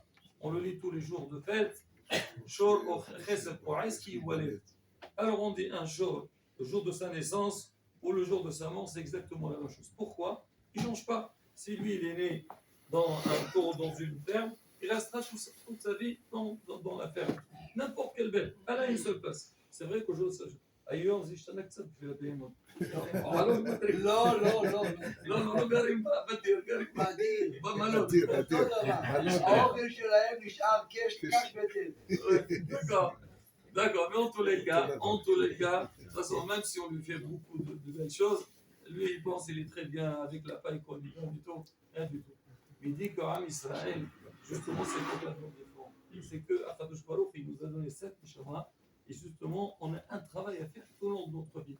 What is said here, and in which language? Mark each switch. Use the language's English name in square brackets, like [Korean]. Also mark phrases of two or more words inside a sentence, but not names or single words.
[French] On le lit tous les jours de fête. Alors on dit un jour, le jour de sa naissance ou le jour de sa mort, c'est exactement la même chose. Pourquoi? Il ne change pas. Si lui, il est né dans un corps, dans une ferme, il restera toute sa vie dans la ferme. N'importe quelle bête. Elle a une seule place. C'est vrai qu'au jour de sa vie. [Hebrew] היום זה השתנה קצת בשביל הבהמות. לא גרים בדיר, גרים במלון. האוכל שלהם נשאר קש ותל. [French] D'accord, mais en tous les cas, de toute façon, même si on lui fait beaucoup de belles choses, lui, il pense qu'il est très bien avec la paille qu'on lui donne, rien du tout. Il dit qu'Am Israël, justement, c'est complètement différent. C'est que [Hebrew] הקדוש ברוך, [French] il nous a donné 7 Neshama, et justement, on a un travail à faire tout au long de notre vie.